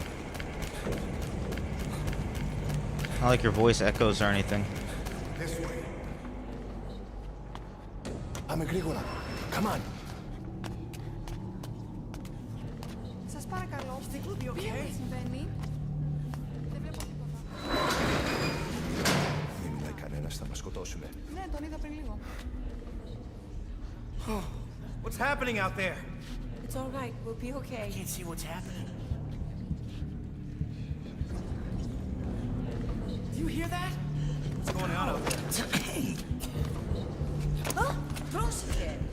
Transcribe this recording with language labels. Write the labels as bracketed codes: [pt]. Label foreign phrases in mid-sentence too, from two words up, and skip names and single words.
[en] Not like your voice echoes or anything. This way. I'm Agricola. Come on. [el] Σας παρακαλώ. Τι συμβαίνει? Δεν βλέπω τίποτα. Μείνουμε κανένας, θα μας σκοτώσουνε. Ναι, τον είδα πριν λίγο. [en] What's happening out there? It's all right. We'll be okay. Can't see what's happening. Do you hear that? What's going on out there? [el] Huh? Πρόσεχε.